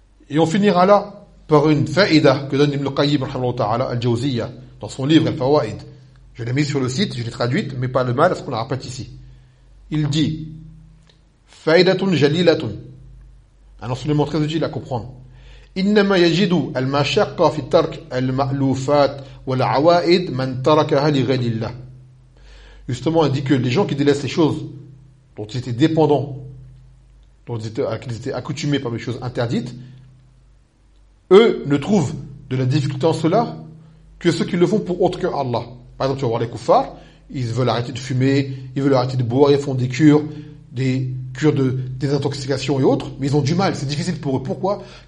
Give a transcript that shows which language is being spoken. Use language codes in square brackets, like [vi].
[fr] Et on finira là par une fa'ida que donne Ibn Qayyim al-Jawziyya dans son livre Al-Fawa'id. Je l'ai mis sur le site, je l'ai traduite, mais pas le mal à ce qu'on la répète ici. Il dit [ar] Faidatun jalilatun. [fr] Un enseignement très utile à comprendre. [ar] إنما يجد المشقة في ترك المألوفات والعوائد من تركها لغير الله. [fr] Justement, il dit que les gens qui délaissent les choses dont ils étaient dépendants, dont ils étaient accoutumés par les choses interdites, eux ne trouvent de la difficulté en cela que ceux qui le font pour autre que Allah. Par exemple, tu vas voir les koufars, ils veulent arrêter de fumer, ils veulent arrêter de boire, ils font des cures, de désintoxication et autres, mais ils ont du mal, c'est difficile pour eux. Pourquoi ?